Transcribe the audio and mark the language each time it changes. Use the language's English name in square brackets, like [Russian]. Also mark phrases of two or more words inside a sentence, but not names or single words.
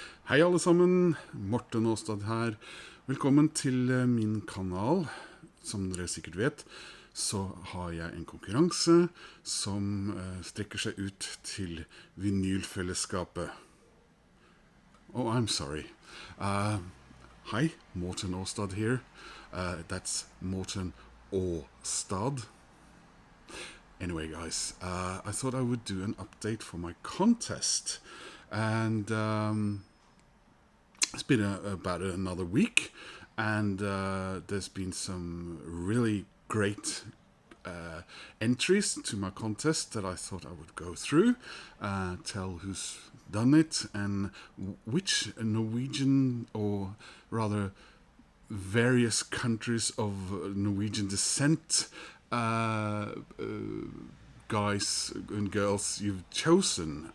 [Norwegian] Hei alle sammen, Morten Aastad her. Velkommen til min kanal. Som dere sikkert vet, så har jeg en konkurranse som strekker seg ut til vinylfellesskapet. [English] Oh, I'm sorry. Hi, Morten Aastad here. That's Morten Aastad. Anyway, guys, I thought I would do an update for my contest. And it's been about another week, and there's been some really great entries to my contest that I thought I would go through, tell who's done it, and which Norwegian, or rather various countries of Norwegian descent, guys and girls you've chosen.